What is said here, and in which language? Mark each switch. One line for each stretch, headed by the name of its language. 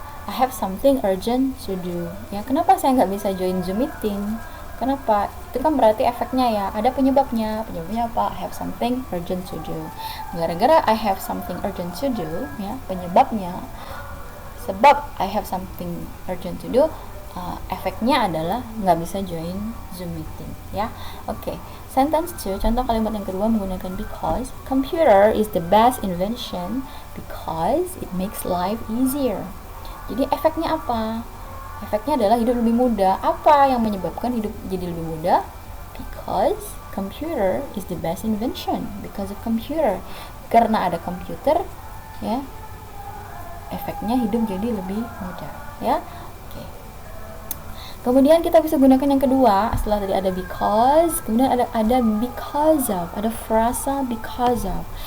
English: I have something urgent to do.
Indonesian: Ya, kenapa saya nggak bisa join Zoom meeting? Kenapa? Itu kan berarti efeknya ya, ada penyebabnya. Penyebabnya apa?
English: I have something urgent to do.
Indonesian: Gara-gara
English: I have something urgent to do, ya,
Indonesian: penyebabnya, sebab
English: I have something urgent to do,
Indonesian: efeknya adalah nggak bisa
English: join Zoom meeting, ya. Oke.
Indonesian: Sentence 2, contoh kalimat yang kedua menggunakan because.
English: Computer is the best invention because it makes life easier.
Indonesian: Jadi efeknya apa? Efeknya adalah hidup lebih mudah. Apa yang menyebabkan hidup jadi lebih mudah?
English: Because computer is the best invention. Because of computer.
Indonesian: Karena ada komputer, ya, efeknya hidup jadi lebih mudah, ya. Oke. Kemudian kita bisa gunakan yang kedua. Setelah tadi ada because, kemudian ada because of, ada frasa because of.